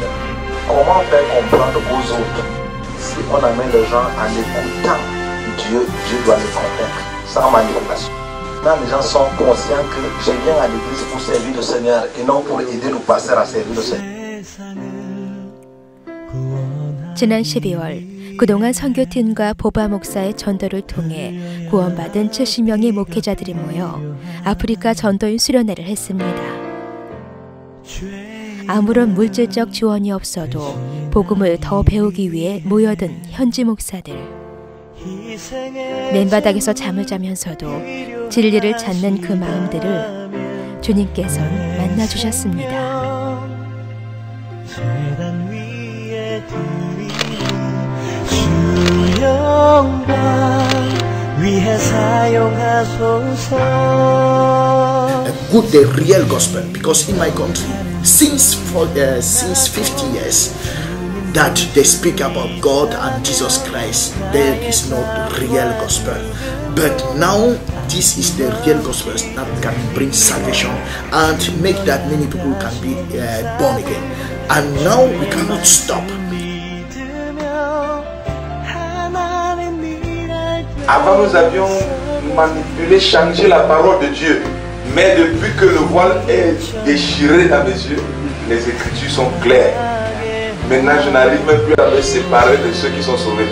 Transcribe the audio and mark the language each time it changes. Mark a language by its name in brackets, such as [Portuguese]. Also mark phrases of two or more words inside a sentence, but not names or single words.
[French] Comment faire comprendre aux autres? Si on amène les gens en écoutant Dieu, Dieu doit les convaincre, sans manipulation. Quand les gens sont conscients que je viens à l'église pour servir le Seigneur et non pour aider le pasteur à servir le Seigneur. [Korean] 지난 12월 그동안 선교팀과 보바 목사의 전도를 통해 구원받은 70명의 목회자들이 모여 아프리카 전도인 수련회를 했습니다. 아무런 물질적 지원이 없어도 복음을 더 배우기 위해 모여든 현지 목사들. 맨바닥에서 잠을 자면서도 진리를 찾는 그 마음들을 주님께서는 만나주셨습니다. 주여 [English] good, the real gospel, because in my country since 50 years that they speak about God and Jesus Christ, there is no real gospel. But now this is the real gospel that can bring salvation and make that many people can be born again. And now we cannot stop. [French] Avant, nous avions manipulé, changé la parole de Dieu. Mais depuis que le voile est déchiré dans mes yeux, les Écritures sont claires. Maintenant, je n'arrive même plus à me séparer de ceux qui sont sauvés.